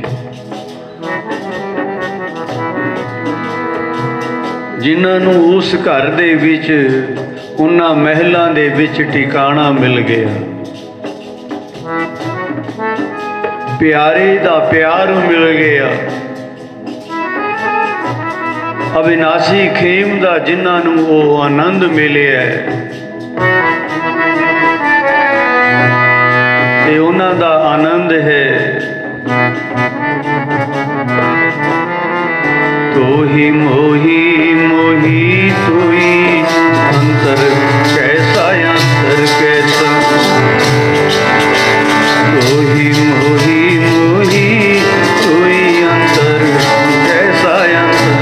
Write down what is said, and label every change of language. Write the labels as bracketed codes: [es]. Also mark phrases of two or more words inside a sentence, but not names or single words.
[pa] ਜਿਨ੍ਹਾਂ ਉਸ ਘਰ ਦੇ ਵਿਚ ਉਨ੍ਹਾਂ ਮਹਿਲਾਂ ਦੇ ਵਿਚ ਠਿਕਾਣਾ ਮਿਲ ਗਿਆ, ਪਿਆਰੇ ਦਾ ਪਿਆਰ ਮਿਲ ਗਿਆ, ਅਵਿਨਾਸ਼ੀ ਖੇਮ ਦਾ ਜਿਨ੍ਹਾਂ ਵੋ ਆਨੰਦ ਮਿਲੇ ਹੈ, ਯੇ ਉਨ੍ਹਾਂ ਦਾ ਆਨੰਦ ਹੈ। ਤੋ ਹੀ ਮੋਹੀ ਮੋਹੀ ਤੂ ਹੀ ਅੰਤਰ ਕੈਸਾ ਅੰਤਰ ਕੈਸਾ, ਤੋ ਹੀ ਮੋਹੀ ਮੋਹੀ ਤੂ ਹੀ ਅੰਤਰ ਕੈਸਾ ਅੰਤਰ,